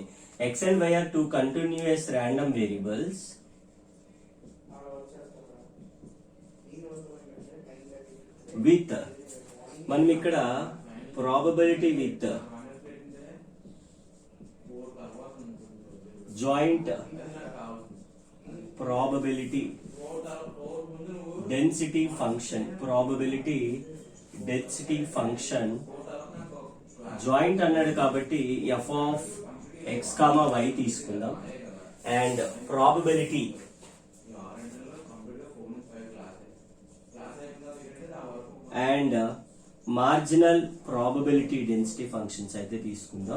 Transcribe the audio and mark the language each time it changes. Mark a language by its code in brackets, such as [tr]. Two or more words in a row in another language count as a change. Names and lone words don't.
[en] X and Y are 2 continuous random variables with [te] మనం ఇక్కడ [en] probability with joint probability density function, probability density function [te] జాయింట్ అన్నాడు కాబట్టి [en] f of x comma y తీసుకుందాం. and probability and marginal probability density functions [te] అయితే తీసుకుందాం.